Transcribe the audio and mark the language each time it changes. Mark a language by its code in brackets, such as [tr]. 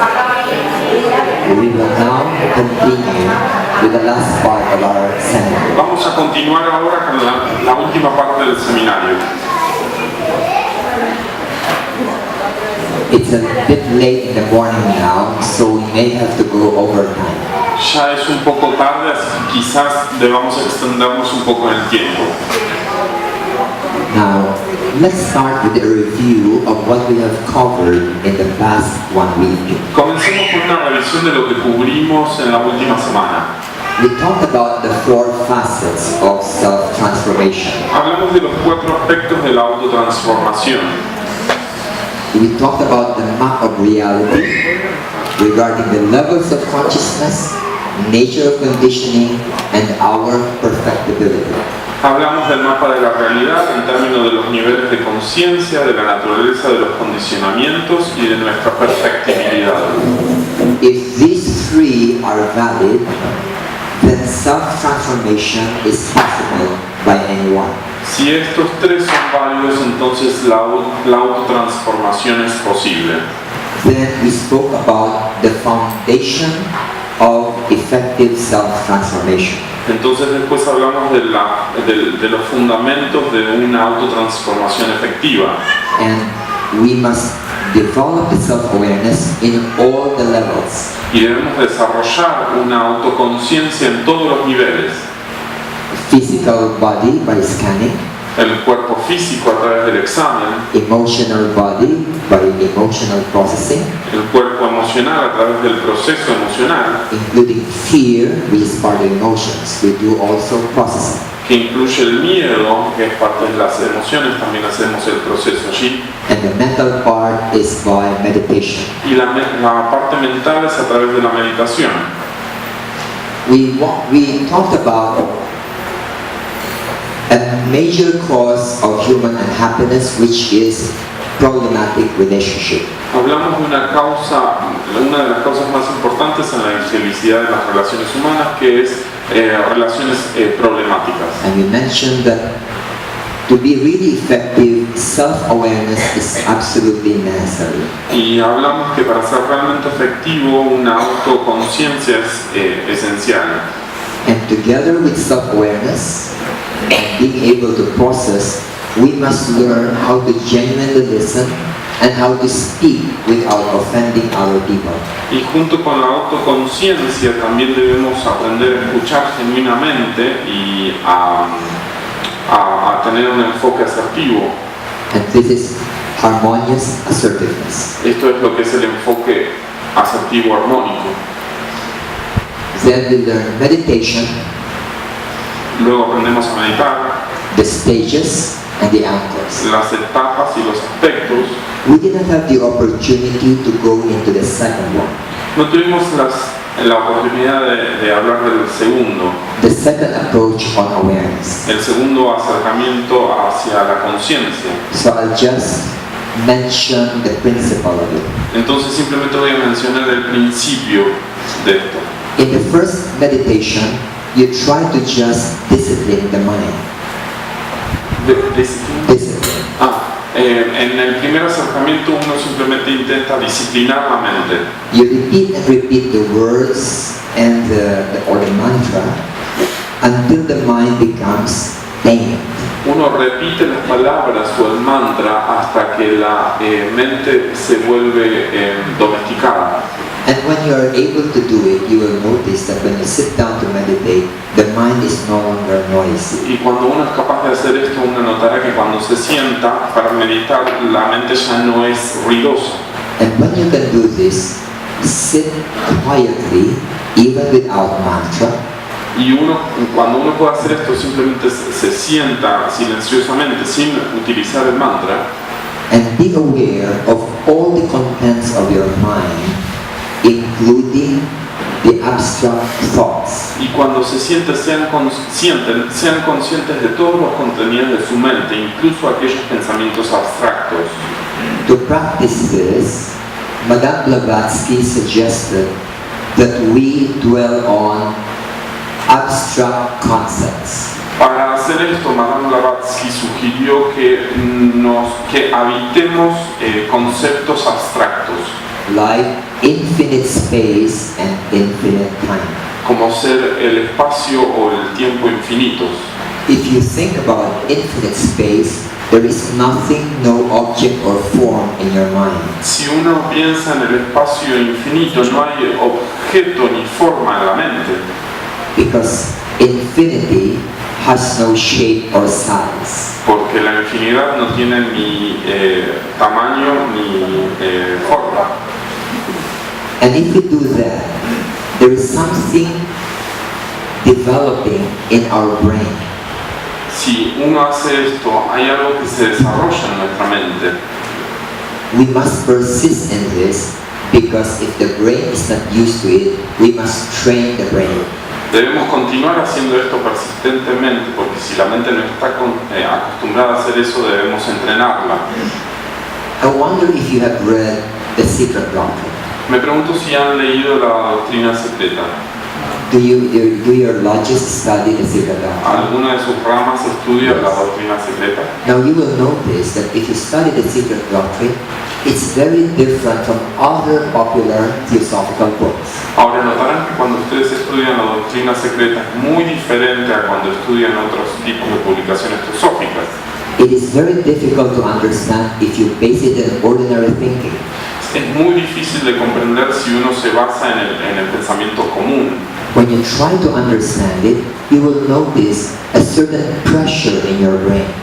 [en] We will now continue with the last part of our seminar. [es] Vamos a continuar ahora con la última parte del seminario. [en] It's a bit late in the morning now, so we may have to go overtime. [es] Ya es un poco tarde, así que quizás debamos extendernos un poco en el tiempo. [en] Now, let's start with a review of what we have covered in the past 1 week. [es] Comencemos con una revisión de lo que cubrimos en la última semana. [en] We talked about the 4 facets of self-transformation. [es] Hablamos de los 4 aspectos de la autotransformación. [en] We talked about the map of reality regarding the levels of consciousness, nature of conditioning, and our perfectibility. [es] Hablamos del mapa de la realidad en términos de los niveles de conciencia, de la naturaleza de los condicionamientos y de nuestra perfectibilidad. [en] If these 3 are valid, then self-transformation is possible by anyone. [es] Si estos 3 son válidos, entonces la autotransformación es posible. [en] Then we spoke about the foundation of effective self-transformation. [es] Entonces después hablamos de los fundamentos de una autotransformación efectiva. [en] And we must develop the self-awareness in all the levels. [es] Y debemos desarrollar una autoconciencia en todos los niveles. [en] Physical body by scanning, [es] El cuerpo físico a través del examen, [en] emotional body by emotional processing, [es] el cuerpo emocional a través del proceso emocional, [en] including fear, which is part of emotions. We do also processing. [es] que incluye el miedo, que es parte de las emociones, también hacemos el proceso allí. [en] And the mental part is by meditation. [es] Y la parte mental es a través de la meditación. [en] We talked about a major cause of human unhappiness, which is problematic relationship. [es] Hablamos de una de las causas más importantes en la infelicidad de las relaciones humanas, que es relaciones problemáticas. [en] And we mentioned that to be really effective, self-awareness is absolutely necessary. [es] Y hablamos que para ser realmente efectivo, una autoconciencia es esencial. [en] And together with self-awareness, being able to process, we must learn how to genuinely listen and how to speak without offending other people. [es] Y junto con la autoconciencia también debemos aprender a escuchar genuinamente y a tener un enfoque asertivo. [en] And this is harmonious assertiveness. [es] Esto es lo que es el enfoque asertivo armónico. [en] Then we learn meditation, [es] Luego aprendemos a meditar, [en] the stages and the anchors. [es] las etapas y los aspectos. [en] We didn't have the opportunity to go into the second one. [es] No tuvimos la oportunidad de hablar del segundo, [en] The second approach on awareness. [es] el segundo acercamiento hacia la conciencia. [en] So I'll just mention the principle of it. [es] Entonces simplemente voy a mencionar el principio de esto. [en] In the first meditation, you try to just discipline the mind. Discipline. [es] En el primer acercamiento uno simplemente intenta disciplinar la mente. [en] You repeat and repeat the words and or the mantra until the mind becomes tamed. [es] uno repite las palabras o el mantra hasta que la mente se vuelve domesticada. [en] And when you are able to do it, you will notice that when you sit down to meditate, the mind is no longer noisy. [es] Y cuando uno es capaz de hacer esto, uno notará que cuando se sienta para meditar, la mente ya no es ruidosa. [en] And when you can do this, sit quietly, even without mantra. [es] Y cuando uno puede hacer esto, simplemente se sienta silenciosamente, sin utilizar el mantra. [en] And be aware of all the contents of your mind, including the abstract thoughts. [es] Y cuando se sienten, sean conscientes de todos los contenidos de su mente, incluso aquellos pensamientos abstractos. [en] To practice this, Madame Blavatsky suggested that we dwell on abstract concepts. [es] Para hacer esto, Madame Blavatsky sugirió que habitemos conceptos abstractos, [en] like infinite space and infinite time. [es] como ser el espacio o el tiempo infinitos. [en] If you think about infinite space, there is nothing, no object or form in your mind. [es] Si uno piensa en el espacio infinito, no hay objeto ni forma en la mente. [en] Because infinity has no shape or size. [es] Porque la infinidad no tiene ni tamaño ni forma. [en] And if we do that, there is something developing in our brain. [es] Si uno hace esto, hay algo que se desarrolla en nuestra mente. [en] We must persist in this because if the brain is not used to it, we must train the brain. [es] Debemos continuar haciendo esto persistentemente, porque si la mente no está acostumbrada a hacer eso, debemos entrenarla. [en] I wonder if you have read The Secret Doctrine. [es] Me pregunto si han leído la doctrina secreta. [en] Do your lodges study The Secret Doctrine? [es] ¿Alguna de sus ramas estudia la doctrina secreta? [en] Now you will notice that if you study The Secret Doctrine, it's very different from other popular theosophical books. [es] Ahora notarán que cuando ustedes estudian la doctrina secreta es muy diferente a cuando estudian otros tipos de publicaciones teosóficas. [en] It is very difficult to understand if you base it in ordinary thinking. [es] Es muy difícil de comprender si uno se basa en el pensamiento común. [en] When you try to understand it, you will notice a certain pressure in your brain.